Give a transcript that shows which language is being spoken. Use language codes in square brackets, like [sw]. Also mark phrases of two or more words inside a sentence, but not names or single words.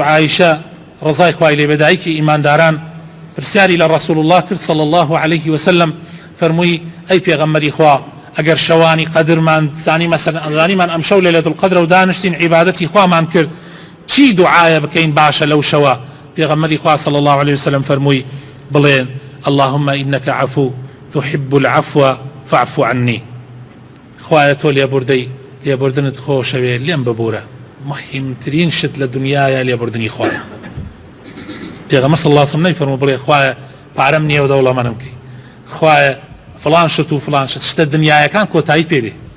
[ckb] عایشە ڕزای خوای لێ بێ دایکی ئیمانداران پرسیاری لە [ar] ڕەسوول الله [ckb] کرد [ar] صلی الله عليه وسلم [ckb] فەرمووی ئەی پێغەمبەری خوا ئەگەر شەوانی قەدرمان زانی مەسەلەن ئەزانیمان ئەم شەو [ar] لەیلەتول قەدرە [ckb] و دانیشتین عیبادەتی خوامان کرد چی دوعایە بکەین باشە لەو شەوە پێغەمبەری خوا [ar] صلی الله عليه وسلم [ckb] فەرمووی بڵێن [ar] اللهم إنك عفو تحب العفو فاعف عني [ckb] خوایە تۆ لێبوردنت خۆشەوێ لێم ببوورە مهمترین شت لە دنیاە لێبوردنی خوایە پێغەمبەر [ar] صلی الله عليه وسلم [ckb] نەیفەرموو بڵێ خوایە پارەم نییە و دەوڵەمەندم بکەی خوایە فلان شت و فلان شتە دنیایەکان کۆتایی پێدێ